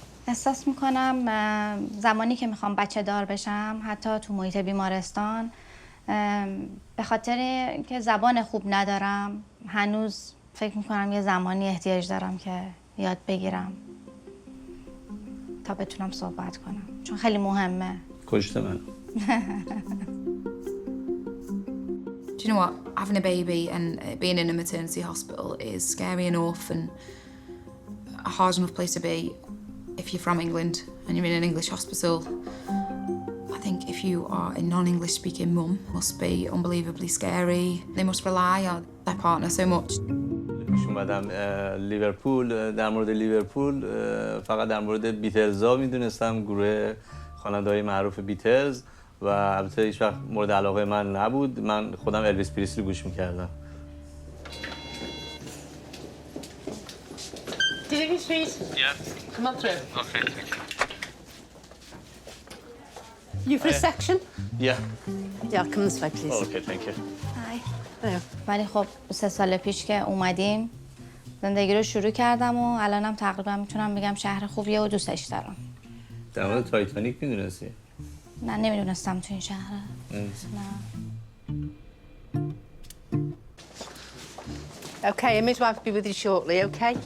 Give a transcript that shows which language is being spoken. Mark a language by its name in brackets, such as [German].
[Persian] احساس میکنم زمانی که میخوام بچه دار بشم، حتی تو محیط بیمارستان، به خاطر که زبان خوب ندارم، هنوز فکر میکنم یه زمانی احتیاج دارم که یاد بگیرم تا بتونم صحبت کنم، چون خیلی مهمه. کشت من. [English] Do you know what? Having a baby and being in a maternity hospital is scary enough and a hard enough place to be if you're from England and you're in an English hospital. I think if you are a non-English speaking mum, it must be unbelievably scary. They must rely on their partner so much. [Persian] پیش اومدم لیورپول، در مورد لیورپول فقط در مورد بیتلزا میدونستم، گروه خواننده‌های معروف بیتلز، و البته هیچ وقت مورد علاقه من نبود. من خودم الویس پریسلی گوش میکردم. [English] Do you think it's sweet? Yeah. Come on through. Okay, thank you. You for a section? Yeah. Yeah, come this way, please. Okay, thank you. There. [Persian] ولی خب 3 سال پیش که اومدیم زندگی رو شروع کردم و الانم تقریبا میتونم بگم شهر خوبیه و دوستش دارم. در مورد تایتانیک میدونستی؟ نه، نمیدونستم تو این شهره. نه. [English] Okay, a midwife will be with you shortly, okay?